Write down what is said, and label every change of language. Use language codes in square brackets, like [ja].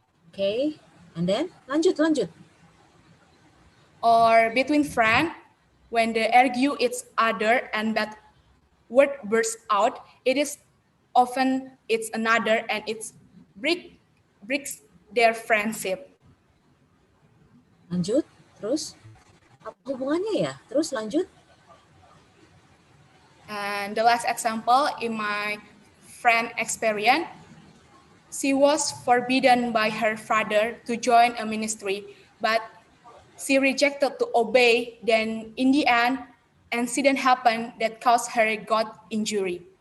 [en] Okay, and then lanjut. Or between friends, when they argue each other and that word bursts out, it is often it's another and it breaks their friendship. [id] Lanjut, terus apa hubungannya ya? Terus lanjut. [en] And the last example, in my friend experience, she was forbidden by her father to join a ministry, but she rejected to obey. Then in the end, an incident happened that caused her got injury.